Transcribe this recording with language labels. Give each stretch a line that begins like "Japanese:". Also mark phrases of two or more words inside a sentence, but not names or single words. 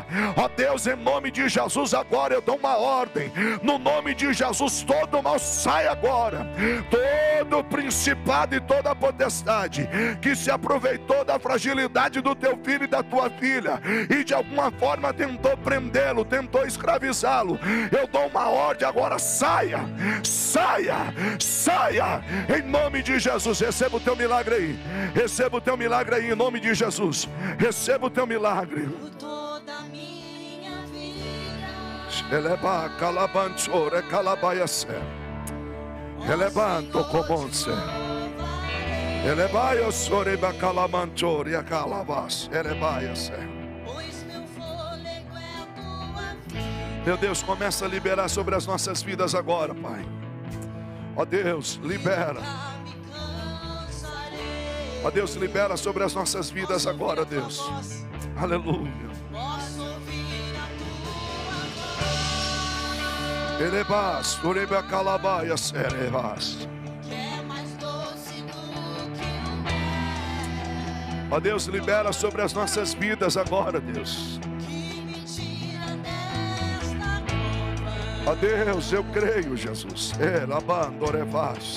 Portuguese: Ó Deus, em nome de Jesus, agora eu dou uma ordem, no nome de Jesus, todo mal sai agora, todo principado e toda potestade que se aproveitou da fragilidade do teu filho e da tua filha, e de alguma forma tentou prendê-lo, tentou escravizá-lo, eu dou uma ordem agora, saia, saia, saia, em nome de Jesus. Receba o teu milagre aí, receba o teu milagre aí, em nome de Jesus, receba o teu milagre. Por toda a minha vida, Eleba calabanchore calabaiace, elebanto comonse, elebaia soreba calamanchore a calabas, elebaiace. pois meu fôlego é a tua vida. Meu Deus, começa a liberar sobre as nossas vidas agora, Pai. Ó Deus, libera. Me cansarei. Ó Deus, libera sobre as nossas vidas agora, Deus. Aleluia. Posso ouvir a tua voz, Elebas, ureba calabaia, serevas. que é mais doce do que o mel, Ó Deus, libera sobre as nossas vidas agora, Deus. que me tira desta cova Ó Deus, eu creio, Jesus. Elabandorevas.